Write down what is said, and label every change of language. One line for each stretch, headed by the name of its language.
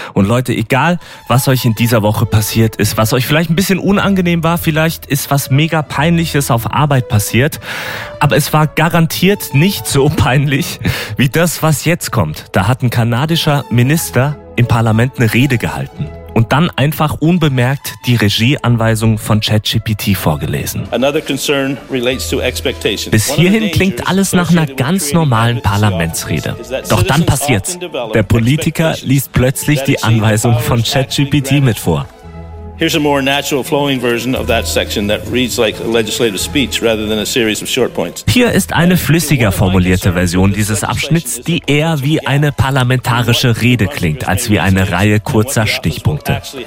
German: Und Leute, egal was euch in dieser Woche passiert ist, was euch vielleicht ein bisschen unangenehm war, vielleicht ist was mega peinliches auf Arbeit passiert, aber es war garantiert nicht so peinlich wie das, was jetzt kommt. Da hat ein kanadischer Minister im Parlament eine Rede gehalten und dann einfach unbemerkt die Regieanweisung von ChatGPT vorgelesen.
English: Another concern relates to expectations.
German: Bis hierhin klingt alles nach einer ganz normalen Parlamentsrede. Doch dann passiert's. Der Politiker liest plötzlich die Anweisung von ChatGPT mit vor.
English: Here's a more natural flowing version of that section that reads like a legislative speech rather than a series of short points.
German: Hier ist eine flüssiger formulierte Version dieses Abschnitts, die eher wie eine parlamentarische Rede klingt, als wie eine Reihe kurzer Stichpunkte.